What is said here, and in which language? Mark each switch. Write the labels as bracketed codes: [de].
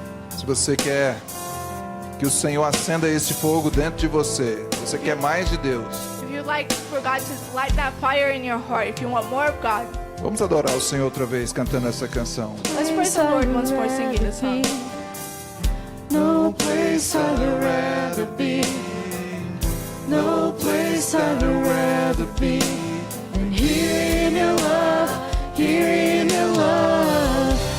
[pt] Se você quer que o Senhor acenda esse fogo dentro de você, você quer mais de Deus, [en] If you'd like for God to light that fire in your heart, if you want more of God, [pt] vamos adorar o Senhor outra vez cantando essa canção. [en] let's praise the Lord once more singing this song. No place I'd rather be. no place I'd rather be than here in your love, here in your love.